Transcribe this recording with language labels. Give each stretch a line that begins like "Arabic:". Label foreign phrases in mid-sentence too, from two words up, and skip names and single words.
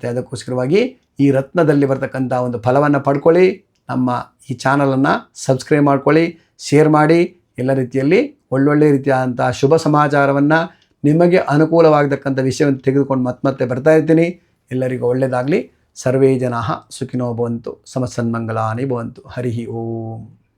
Kannada: ಅದಕ್ಕೋಸ್ಕರವಾಗಿ ಈ ರತ್ನದಲ್ಲಿ ಬರ್ತಕ್ಕಂಥ ಒಂದು ಫಲವನ್ನು ಪಡ್ಕೊಳ್ಳಿ. ನಮ್ಮ ಈ ಚಾನಲನ್ನು ಸಬ್ಸ್ಕ್ರೈಬ್ ಮಾಡ್ಕೊಳ್ಳಿ, ಶೇರ್ ಮಾಡಿ. ಎಲ್ಲ ರೀತಿಯಲ್ಲಿ ಒಳ್ಳೊಳ್ಳೆ ರೀತಿಯಾದಂಥ ಶುಭ ಸಮಾಚಾರವನ್ನು, ನಿಮಗೆ ಅನುಕೂಲವಾಗತಕ್ಕಂಥ ವಿಷಯವನ್ನು ತೆಗೆದುಕೊಂಡು ಮತ್ತೆ ಬರ್ತಾ ಇರ್ತೀನಿ. ಎಲ್ಲರಿಗೂ ಒಳ್ಳೆಯದಾಗಲಿ.
Sanskrit: ಸರ್ವೇ ಜನಾಃ ಸುಖಿನೋ ಭವಂತು, ಸಮಸನ್ಮಂಗಲಾನಿ ಭವಂತು. ಹರಿ ಓಂ.